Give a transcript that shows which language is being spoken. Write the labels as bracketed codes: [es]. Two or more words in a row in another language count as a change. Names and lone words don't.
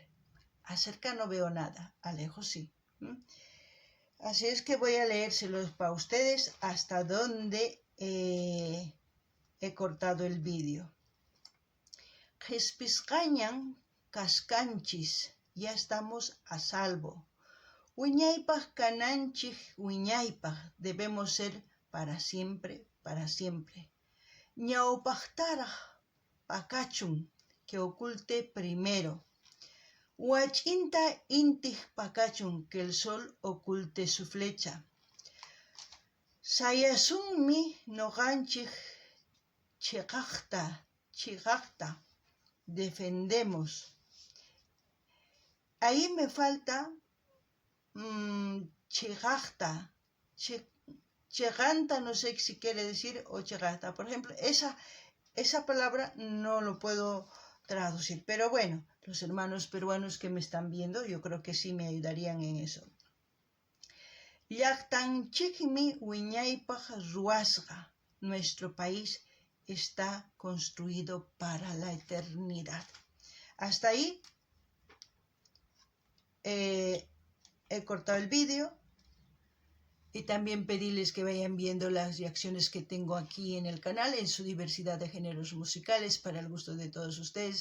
[es] Acerca no veo nada, a lejos sí. Así es que voy a leérselos para ustedes hasta donde he cortado el vídeo. [qu] Jespiscañan cascanchis, [es] ya estamos a salvo. [qu] Wiñaypaj cananchij wiñaypaj, [es] debemos ser para siempre, para siempre. [qu] Ñawpajtaraj pakachun, [es] que oculte primero. [qu] Huachinta intij pakachun, [es] que el sol oculte su flecha. [qu] Sayasunmi noganchij chigachta, [es] defendemos. Ahí me falta chigachta. Cheganta no sé si quiere decir o cheganta. Por ejemplo, esa palabra no lo puedo traducir. Pero bueno, los hermanos peruanos que me están viendo, yo creo que sí me ayudarían en eso. [qu] Llaqtanchikmi wiñaypaj ruasqa. [es] Nuestro país está construido para la eternidad. Hasta ahí he cortado el vídeo. Y también pedirles que vayan viendo las reacciones que tengo aquí en el canal, en su diversidad de géneros musicales, para el gusto de todos ustedes.